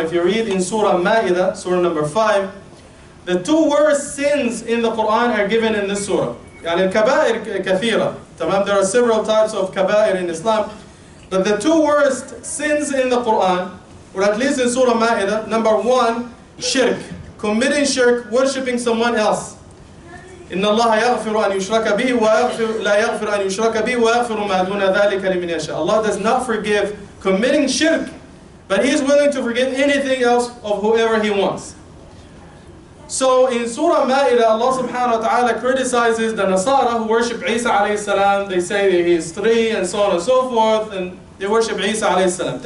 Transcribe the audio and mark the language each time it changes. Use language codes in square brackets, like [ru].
[en] If you read in Surah Ma'idah, Surah number 5, the 2 worst sins in the Quran are given in this surah. [ar] يعني الكبائر كثيرة. [en] There are several types of kaba'ir in Islam. But the 2 worst sins in the Quran, or at least in Surah Ma'idah, number 1, shirk. Committing shirk, worshipping someone else. [ar] إن الله يغفر أن يشرك به ويغفر لا يغفر أن يشرك به ويغفر ما دون ذلك لمن يشاء. [en] Allah does not forgive committing shirk, but He is willing to forgive anything else of whoever He wants. So in Surah Ma'idah, Allah subhanahu wa ta'ala criticizes the Nasara who worship Isa alayhi salam. They say that He is 3 and so on and so forth, and they worship Isa alayhi salam.